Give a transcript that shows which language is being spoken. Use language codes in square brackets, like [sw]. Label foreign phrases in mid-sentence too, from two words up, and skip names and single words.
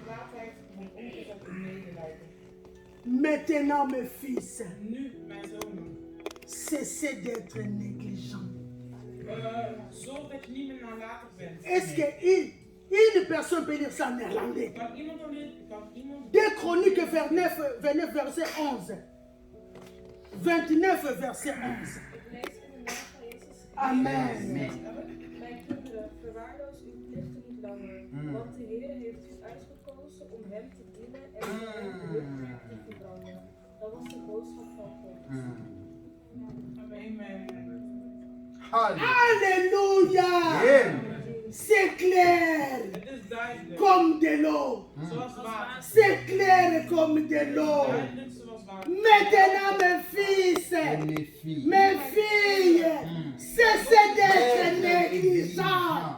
[fr] Maintenant, mes fils, cessez d'être négligents. Est-ce qu'une personne peut lire ça en néerlandais? 2 Chroniques 29, verset 11. 29, verset 11. Amen. [nl] Mijn kinderen, verwaarloos uw plichten niet langer, want de Heer heeft u uitgekozen om hem te dienen en zijn beloften te verbranden. Dat was de boodschap van God. Amen. [fr] Alléluia. C'est clair comme de l'eau. C'est clair comme de l'eau. Maintenant, mes fils, mes filles, cessez d'être négligents.